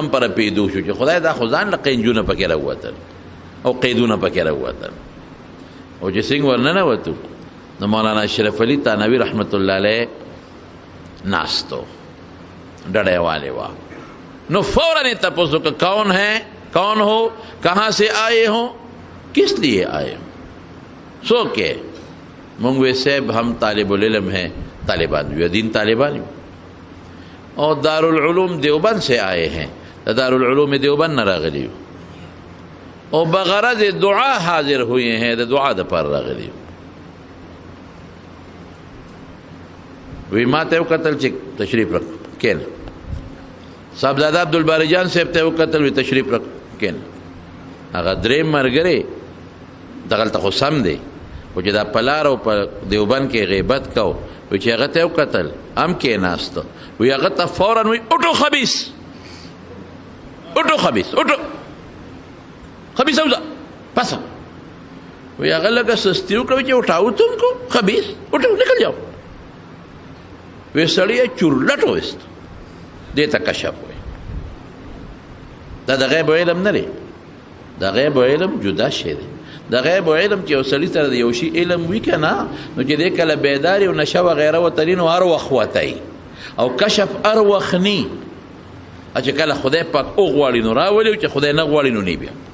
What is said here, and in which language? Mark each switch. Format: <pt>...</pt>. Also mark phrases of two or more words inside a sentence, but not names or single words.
<ps>هم پره پیدو شو چې خدای دا خو ځان له قینجونه پکې راووتل او قیدونه پکې راووتل او چې څنګه ورننوتو نو مولانا اشرف علي تانوي</ps> <ar>رحمت الله علیه</ar> <ps>ناستو ډډی والې وه نو فوراً یې تپوس وکړه</ps> <ur>کون ہے کون ہو کہاں سے آئے ہو کس لیے آئے ہو</ur> <ps>څوک یې مونږ وی</ps> <ur>صاحب ہم طالب العلم ہیں</ur> <ps>طالبان یو دین طالبان یو</ps> <ur>اور دارالعلوم دیوبند سے آئے ہیں</ur> <ps>دارالعلوم دیوبند نہ راغلی</ps> <ur>اور بغرض دعا حاضر ہوئے ہیں</ur> <ps>دعا د پر راغلی وی ما ته وکتل چې</ps> <ur>تشریف رک کین</ur> <ps>صاحبزاده عبدالباری جان صاحب ته وکتل وی</ps> <ur>تشریف رک کین</ur> <ps>هغه درې مرګري دغلته خو سم دی او چې دا پلار او په دیوبند کې غیبت کو وی چې هغه ته وکتل هم کېناسته وی هغه ته فورا وی</ps> <ur>اٹو خبیث اٹو خبیث اٹو خبیث</ur> <ps>اوزا پسا وی هغه لږه سستي وکړه چې</ps> <ur>اٹھاو تم کو خبیث اٹھو نکل جاؤ</ur> <ps>وی سړی یې چورلټ وایست دې ته کشف وی دا د غیب علم نه دی د غیب علم جدا شی دی د غیب علم چې یو سړي سره د یو شي علم وي که نه نو چې دی کله بیداري او نشه وغیره وتلي نو هر وخت وتی او کشف هر وخت نی چې کله خدای پاک وغواړي نو راولي او چې خدای نه غواړي نو نی بیا</ps>